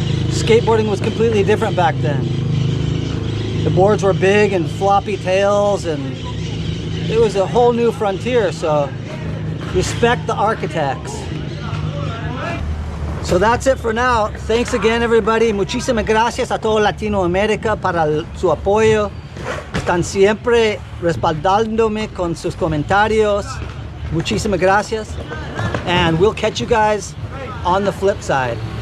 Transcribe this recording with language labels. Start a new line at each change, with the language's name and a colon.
English: Skateboarding was completely different back then. The boards were big and floppy tails, and it was a whole new frontier. So, respect the architects. So that's it for now. Thanks again, everybody.
Spanish: Muchísimas gracias a todo Latinoamérica para su apoyo. Están siempre respaldándome con sus comentarios. Muchísimas gracias.
English: And we'll catch you guys on the flip side.